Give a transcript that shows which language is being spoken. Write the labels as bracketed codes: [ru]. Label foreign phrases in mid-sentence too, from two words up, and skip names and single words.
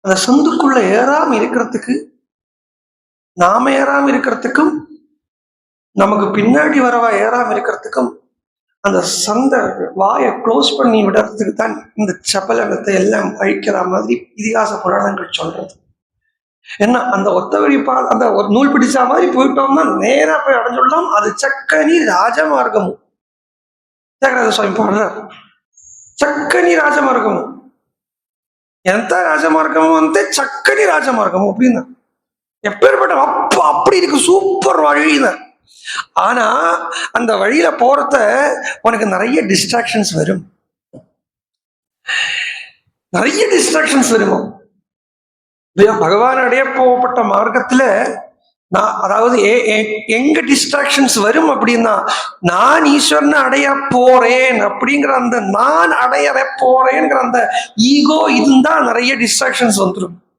[ta] அந்த சந்துக்குள்ள ஏறாம இருக்கிறதுக்கு, நாம ஏறாம இருக்கிறதுக்கும், நமக்கு பின்னாடி வரவா ஏறாம இருக்கிறதுக்கும், அந்த சந்த வாயை க்ளோஸ் பண்ணி விடுறதுக்கு தான் இந்த சபலத்தை எல்லாம் அழிக்கிற மாதிரி இதிகாச புராணங்கள் சொல்றது. ஏன்னா அந்த ஒத்த வழி அந்த ஒரு நூல் பிடிச்சா மாதிரி போயிட்டோம்னா நேரா போய் அடைஞ்சுடலாம். அது [te] చక్కని రాజమార్గమును. [ta] தியாகராஜ சுவாமி பாடுறார், [te] చక్కని రాజమార్గము. ఎంత రాజమార్గము అంటే చక్కని రాజమార్గము [ta] அப்படின்னா எப்பேற்பட்ட அப்படி இருக்கு, சூப்பர் வழின்னு. ஆனா அந்த வழியில போறத உனக்கு நிறைய டிஸ்ட்ராக்ஷன்ஸ் வரும், நிறைய டிஸ்ட்ராக்ஷன்ஸ் வருமா. பகவான் அடைய போகப்பட்ட மார்க்கத்துல அதாவது எங்க டிஸ்ட்ராக்ஷன்ஸ் வரும் அப்படின்னா, நான் ஈஸ்வரனை அடைய போறேன் அப்படிங்கிற அந்த நான் அடைய போறேங்கிற அந்த ஈகோ இதுதான் நிறைய டிஸ்ட்ராக்ஷன்ஸ் வந்துடும்.